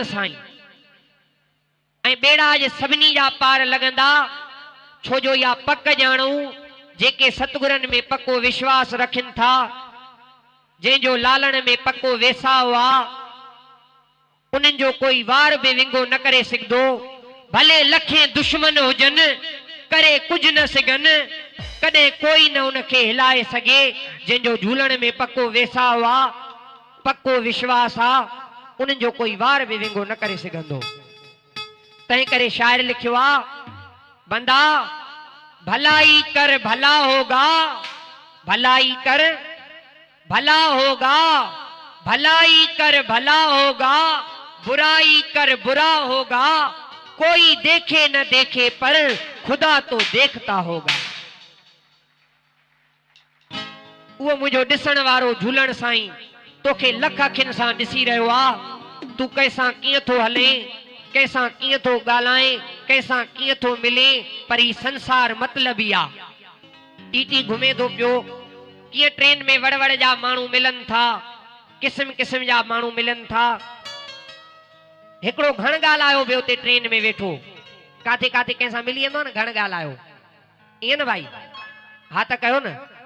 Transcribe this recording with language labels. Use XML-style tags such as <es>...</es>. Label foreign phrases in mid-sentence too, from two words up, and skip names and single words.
<sd>साईं ऐं बेड़ा अज सभिनी जा पार लगंदा छोजो या पक जाणू जेके सतगुरन में पक्को विश्वास रखन था जंहिंजो लालण में पक्को वेसाव आ उन्हनि जो कोई वार भी विंगो न करे सघंदो भले लखे दुश्मन हुजन करे कुछ न सघन कदे कोई न उनके हिलाए सके जंहिंजो झूलण में पक्को वेसाव आ पक्को विश्वास आ उन्हनि जो कोई वार भी विंगो न करे सघंदो तंहिं करे शायर लिखियो आ</sd> <hi>बंदा भलाई कर भला होगा भलाई कर भला होगा भलाई कर भला होगा बुराई कर बुरा होगा कोई देखे न देखे पर खुदा तो देखता होगा</hi> <sd>वो मुझो दिसण वारो झूलण साईं तोखे लख अखिन सां ॾिसी रहियो आ तू कैसां कीअं थो हले कैसां कीअं थो ॻाल्हाए कैसां कीअं थो मिले पर ही संसार मतलबी आ टीटी घुमे थो पियो कीअं ट्रेन में वड़ वड़ जा माण्हू मिलन था किस्म किस्म जा माण्हू मिलन था हिकड़ो घण ॻाल्हायो पियो ते ट्रेन में वेठो काथे काथे कंहिंसां मिली वेंदो न घण ॻाल्हायो ईअं न भाई हा त कयो न</sd>